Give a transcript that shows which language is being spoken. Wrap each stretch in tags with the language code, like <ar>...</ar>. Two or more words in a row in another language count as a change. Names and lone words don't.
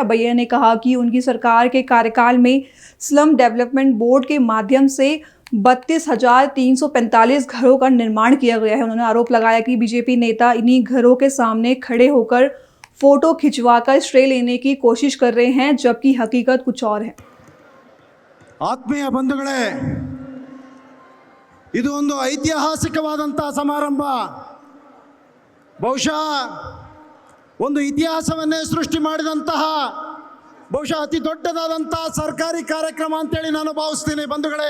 <hi>अबैया ने कहा कि उनकी सरकार के कार्यकाल में स्लम डेवलपमेंट बोर्ड के माध्यम से 32,345 घरों का निर्माण किया गया है। उन्होंने आरोप लगाया कि बीजेपी नेता इन्हीं घरों के सामने खड़े होकर फोटो खिंचवाकर श्रेय लेने की कोशिश कर रहे हैं, जबकि हकीकत कुछ और है।</hi> <kn>ಆತ್ಮೀಯ ಬಂಧುಗಳೇ, ಇದು ಒಂದು ಐತಿಹಾಸಿಕವಾದಂತಹ ಸಮಾರಂಭ. ಬಹುಶಃ ಒಂದು ಇತಿಹಾಸವನ್ನೇ ಸೃಷ್ಟಿ ಮಾಡಿದಂತಹ ಬಹುಶಃ ಅತಿ ದೊಡ್ಡದಾದಂತಹ ಸರ್ಕಾರಿ ಕಾರ್ಯಕ್ರಮ ಅಂತೇಳಿ ನಾನು ಭಾವಿಸ್ತೀನಿ ಬಂಧುಗಳೇ.</kn>